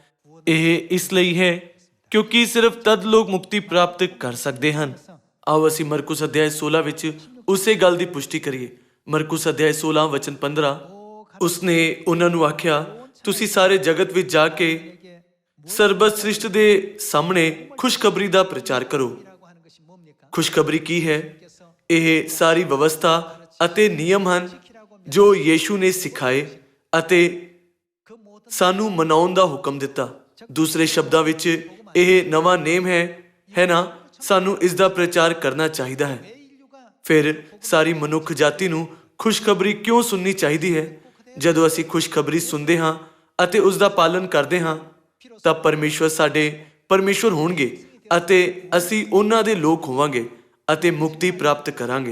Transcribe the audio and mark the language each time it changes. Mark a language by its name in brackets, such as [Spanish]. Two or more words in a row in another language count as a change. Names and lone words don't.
[Punjabi] ਇਹ ਇਸ ਲਈ ਹੈ ਕਿਉਂਕਿ ਸਿਰਫ ਤਦ ਲੋਕ ਮੁਕਤੀ ਪ੍ਰਾਪਤ ਕਰ ਸਕਦੇ ਹਨ। ਆਓ ਅਸੀਂ ਮਰਕੁਸ ਅਧਿਆਇ 16 ਵਿੱਚ ਉਸੇ ਗੱਲ ਦੀ ਪੁਸ਼ਟੀ ਕਰੀਏ। ਮਰਕੁਸ ਅਧਿਆਇ 16 ਵਚਨ 15, ਉਸਨੇ ਉਹਨਾਂ ਨੂੰ ਆਖਿਆ, ਤੁਸੀਂ ਸਾਰੇ ਜਗਤ ਵਿੱਚ ਜਾ ਕੇ ਸਰਬਤ ਸ੍ਰਿਸ਼ਟ ਦੇ ਸਾਹਮਣੇ ਖੁਸ਼ਖਬਰੀ ਦਾ ਪ੍ਰਚਾਰ ਕਰੋ। [Korean] 라고 하는 것이 뭡니까? [Punjabi] ਖੁਸ਼ਖਬਰੀ ਕੀ ਹੈ? ਇਹ ਸਾਰੀ ਵਿਵਸਥਾ ਅਤੇ ਨਿਯਮ ਹਨ ਜੋ ਯੀਸ਼ੂ ਨੇ ਸਿਖਾਏ ਅਤੇ [Korean] 그 모든 [Punjabi] ਸਾਨੂੰ ਮਨਾਉਣ ਦਾ ਹੁਕਮ ਦਿੱਤਾ। ਦੂਸਰੇ ਸ਼ਬਦਾਂ ਵਿੱਚ ਇਹ ਨਵਾਂ ਨੇਮ ਹੈ ਨਾ? ਸਾਨੂੰ ਇਸ ਦਾ ਪ੍ਰਚਾਰ ਕਰਨਾ ਚਾਹੀਦਾ ਹੈ। [Korean] 인류가 [Punjabi] ਫਿਰ ਸਾਰੀ ਮਨੁੱਖ ਜਾਤੀ ਨੂੰ ਖੁਸ਼ਖਬਰੀ ਕਿਉਂ ਸੁਣਨੀ ਚਾਹੀਦੀ ਹੈ? ਜਦੋਂ ਅਸੀਂ ਖੁਸ਼ਖਬਰੀ ਸੁਣਦੇ ਹਾਂ ਅਤੇ ਉਸ ਦਾ ਪਾਲਨ ਕਰਦੇ ਹਾਂ ਤਾਂ ਪਰਮੇਸ਼ਵਰ ਸਾਡੇ ਪਰਮੇਸ਼ਵਰ ਹੋਣਗੇ ਅਤੇ ਅਸੀਂ ਉਹਨਾਂ ਦੇ ਲੋਕ ਹੋਵਾਂਗੇ ਅਤੇ ਮੁਕਤੀ ਪ੍ਰਾਪਤ ਕਰਾਂਗੇ।